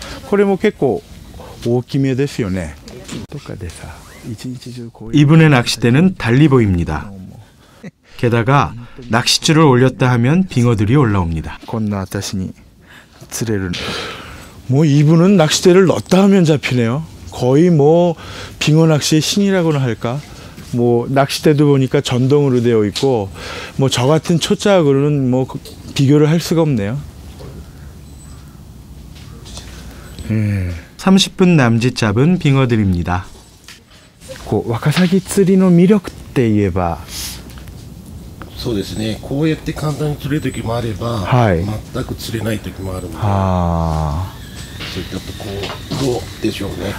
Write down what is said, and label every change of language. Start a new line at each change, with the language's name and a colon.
Japanese: これも結構大きめですよね。どっかでさ、一日中こう。
Korean: 이분의 낚싯대는 달리 보입니다. 게다가 낚싯줄을 올렸다 하면 빙어들이 올라옵니다.
Japanese: こんな私に釣れる。
Korean: 뭐 이분은 낚싯대를 넣었다 하면 잡히네요. 거의 뭐 빙어 낚시의 신이라고나 할까? 뭐 낚싯대도 보니까 전동으로 되어 있고 뭐 저 같은 초짜하고는 뭐 비교를 할 수가 없네요. 30분 남짓 잡은 빙어들입니다.
Japanese: ワカサギ釣りの魅力って言えば、そうですね。こうやって簡単に釣れる時もあれば、はい、全く釣れない時もあるので、そういったとこどうでしょうね。